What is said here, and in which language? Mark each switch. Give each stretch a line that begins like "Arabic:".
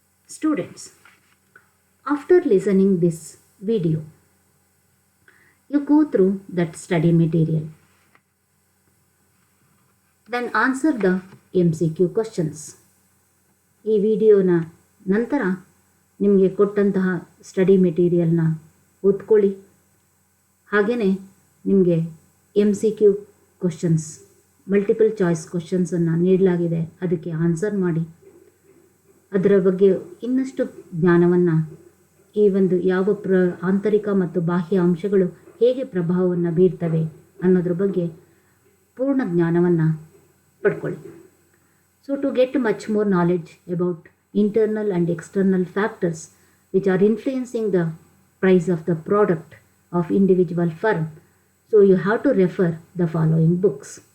English: Students, after listening this video, you go through that study material. Then answer the MCQ questions.
Kannada: ಈ ವಿಡಿಯೋನ ನಂತರ ನಿಮಗೆ ಕೊಟ್ಟಂತಹ study ಮೆಟೀರಿಯಲ್ನ ಓದ್ಕೊಳ್ಳಿ. ಹಾಗೆಯೇ ನಿಮಗೆ MCQ ಕ್ವಶನ್ಸ್, ಮಲ್ಟಿಪಲ್ ಚಾಯ್ಸ್ ಕ್ವಶನ್ಸನ್ನು ನೀಡಲಾಗಿದೆ, ಅದಕ್ಕೆ ಆನ್ಸರ್ ಮಾಡಿ. ಅದರ ಬಗ್ಗೆ ಇನ್ನಷ್ಟು ಜ್ಞಾನವನ್ನು ಈ ಒಂದು ಯಾವ ಆಂತರಿಕ ಮತ್ತು ಬಾಹ್ಯ ಅಂಶಗಳು ಹೇಗೆ ಪ್ರಭಾವವನ್ನು ಬೀರ್ತವೆ ಅನ್ನೋದ್ರ ಬಗ್ಗೆ ಪೂರ್ಣ ಜ್ಞಾನವನ್ನು ಪಡ್ಕೊಳ್ಳಿ.
English: So to get much more knowledge about internal and external factors which are influencing the price of the product of individual firm, so you have to refer the following books.